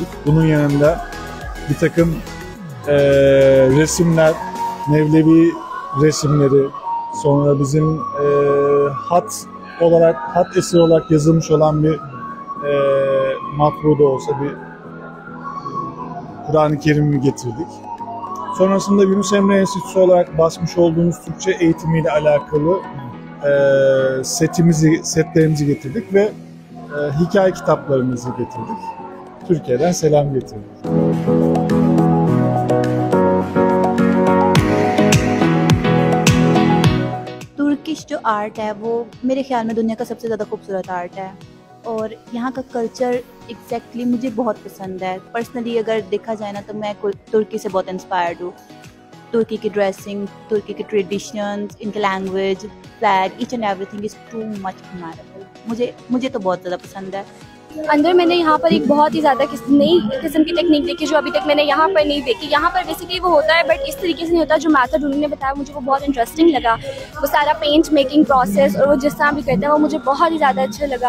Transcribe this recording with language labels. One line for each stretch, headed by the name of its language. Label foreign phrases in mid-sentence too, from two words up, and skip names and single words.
Turkish: Bunun yanında bir takım resimler, Mevlevi resimleri, sonra bizim hat eseri olarak yazılmış olan bir matbu da olsa bir Kur'an-ı Kerim'i getirdik. Sonrasında Yunus Emre Enstitüsü olarak basmış olduğumuz Türkçe eğitimiyle alakalı setlerimizi getirdik ve hikaye kitaplarımızı getirdik. Türkiye'den selam getirdik.
Urdu: ترکش جو آرٹ ہے وہ میرے خیال میں دنیا کا سب سے زیادہ خوبصورت آرٹ ہے اور یہاں کا
English: culture exactly
Urdu: مجھے بہت پسند ہے. پرسنلی اگر دیکھا جائے نا تو میں ترکی سے بہت انسپائرڈ ہوں. ترکی کی ڈریسنگ، ترکی کے ٹریڈیشنز، ان کے
English: language, flag, Each and everything is too much admirable.
Urdu: مجھے تو بہت زیادہ پسند ہے. اندر میں نے یہاں پر ایک بہت ہی زیادہ نئی قسم کی ٹیکنیک دیکھی جو ابھی تک میں نے یہاں پر نہیں دیکھی. یہاں پر بیسکلی وہ ہوتا ہے بٹ اس طریقے سے نہیں ہوتا۔ جو میتھڈ انہوں نے بتایا مجھے وہ بہت انٹرسٹنگ لگا. وہ سارا
English: paint making process
Urdu: اور وہ جس طرح بھی کرتے ہیں وہ مجھے بہت ہی زیادہ اچھا لگا.